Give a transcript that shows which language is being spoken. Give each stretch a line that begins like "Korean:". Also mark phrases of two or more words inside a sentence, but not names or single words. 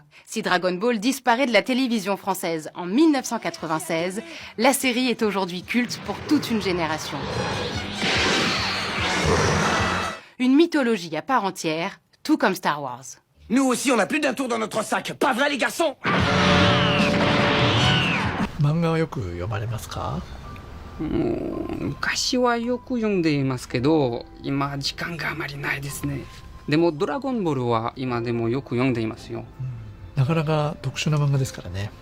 French: Si Dragon Ball disparaît de la télévision française en 1996, la série est aujourd'hui culte pour toute une génération. Une mythologie à part entière, tout comme Star Wars. Nous aussi, on a plus d'un tour dans notre sac. Pas vrai, les garçons?
Japanese: 漫画はよく読まれますか？昔はよく読んでいますけど、今時間があまりないですね。でもドラゴンボールは今でもよく読んでいますよ。なかなか特殊な漫画ですからね。